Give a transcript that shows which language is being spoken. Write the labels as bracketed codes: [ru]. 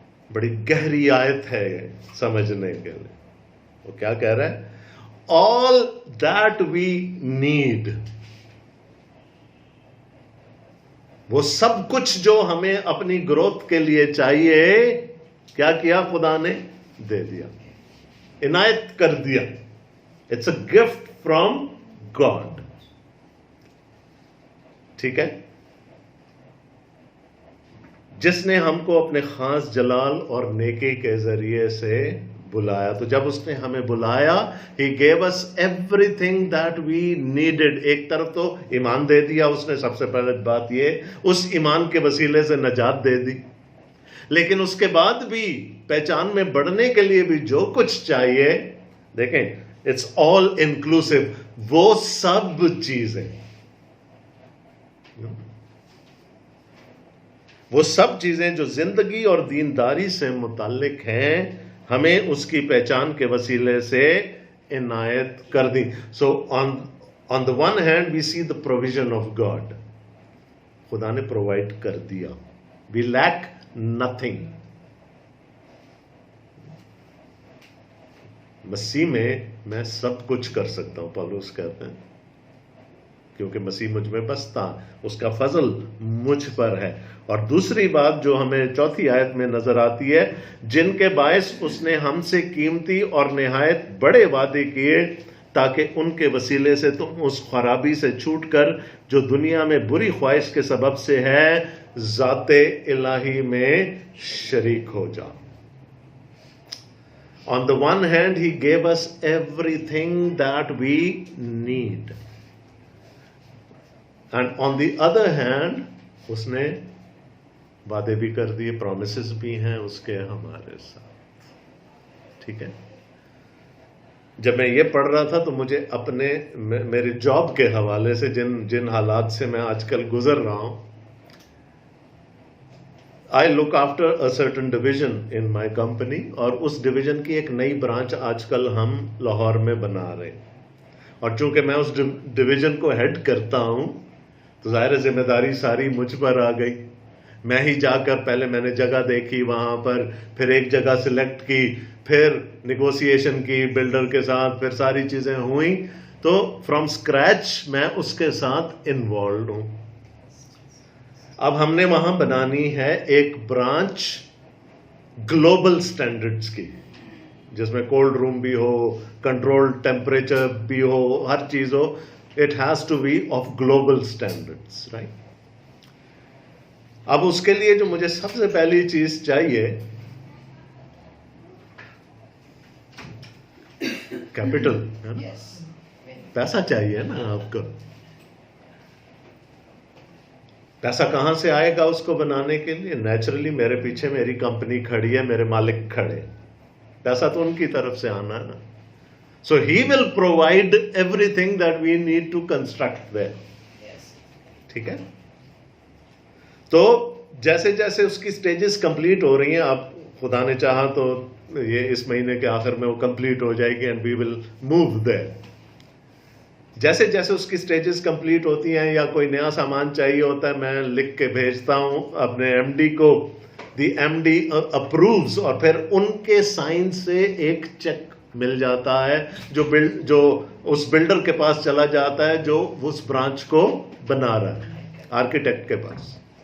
[ur] بڑی گہری آیت ہے سمجھنے کے لیے۔ وہ کیا کہہ رہا ہے؟ [en] all that we need، [ur] وہ سب کچھ جو ہمیں اپنی گروتھ کے لیے چاہیے، کیا کیا؟ خدا نے دے دیا، عنایت کر دیا۔ [en] It's a gift from God. [ur] ٹھیک ہے, جس نے ہم کو اپنے خاص جلال اور نیکی کے ذریعے سے بلایا. تو جب اس نے ہمیں بلایا, [en] he gave us everything that we needed. [ur] ایک طرف تو ایمان دے دیا اس نے, سب سے پہلے بات یہ, اس ایمان کے وسیلے سے نجات دے دی, لیکن اس کے بعد بھی پہچان میں بڑھنے کے لیے بھی جو کچھ چاہیے, دیکھیں [en] it's all inclusive, [ur] وہ سب چیزیں, وہ سب چیزیں جو زندگی اور دینداری سے متعلق ہیں, ہمیں اس کی پہچان کے وسیلے سے عنایت کر دی. [en] so on the one hand we see the provision of God, [ur] خدا نے پرووائڈ کر دیا, [en] We lack nothing. [ur] مسیح میں سب کچھ کر سکتا ہوں, پالوس کہتے ہیں, کیونکہ مسیح مجھ میں بستا, اس کا فضل مجھ پر ہے. اور دوسری بات جو ہمیں چوتھی آیت میں نظر آتی ہے, جن کے باعث اس نے ہم سے قیمتی اور نہایت بڑے وعدے کیے, تاکہ ان کے وسیلے سے تم اس خرابی سے چھوٹ کر جو دنیا میں بری خواہش کے سبب سے ہے, ذات الہی میں شریک ہو جاؤ. [en] On the one hand, he gave us everything that we need. And on the other hand, [ur] اس نے وعدے بھی کر دیے, پرومسز بھی ہیں اس کے ہمارے ساتھ. ٹھیک ہے, جب میں یہ پڑھ رہا تھا تو مجھے اپنے میرے جاب کے حوالے سے جن حالات سے میں آج کل گزر رہا ہوں, [en] I look after a certain division in my company, [ur] اور اس ڈویژن کی ایک نئی برانچ آج کل ہم لاہور میں بنا رہے ہیں, اور چونکہ میں اس ڈویژن کو ہیڈ کرتا ہوں تو ظاہر ذمہ داری ساری مجھ پر آ گئی. میں ہی جا کر پہلے میں نے جگہ دیکھی وہاں پر, پھر ایک جگہ سلیکٹ کی, پھر نیگوسیشن کی بلڈر کے ساتھ, پھر ساری چیزیں ہوئیں, تو [en] from scratch [ur] میں اس کے ساتھ انوالوڈ ہوں. اب ہم نے وہاں بنانی ہے ایک برانچ گلوبل سٹینڈرڈز کی, جس میں کولڈ روم بھی ہو, کنٹرول ٹیمپریچر بھی ہو, ہر چیز ہو. [en] It has to be of global standards, right? [ur] اب اس کے لیے جو مجھے سب سے پہلی چیز چاہیے, کیپٹل, پیسہ چاہیے نا آپ کو. پیسہ کہاں سے آئے گا اس کو بنانے کے لیے؟ نیچرلی میرے پیچھے میری کمپنی کھڑی ہے, میرے مالک کھڑے, پیسہ تو ان کی طرف سے آنا ہے نا. [en] So he will provide everything that we need to construct there. [ur] ٹھیک ہے, تو جیسے جیسے اس کی سٹیجز کمپلیٹ ہو رہی ہیں, اب خدا نے چاہا تو یہ اس مہینے کے آخر میں وہ کمپلیٹ ہو جائے گی, [en] and we will move there. [ur] جیسے جیسے اس کی سٹیجز کمپلیٹ ہوتی ہیں یا کوئی نیا سامان چاہیے ہوتا ہے, میں لکھ کے بھیجتا ہوں اپنے ایم ڈی کو, [en] the M D approves, [ur] اور پھر ان کے سائن سے ایک چیک مل جاتا ہے جو اس بلڈر کے پاس چلا جاتا ہے جو اس برانچ کو بنا رہا ہے, آرکیٹیکٹ کے پاس.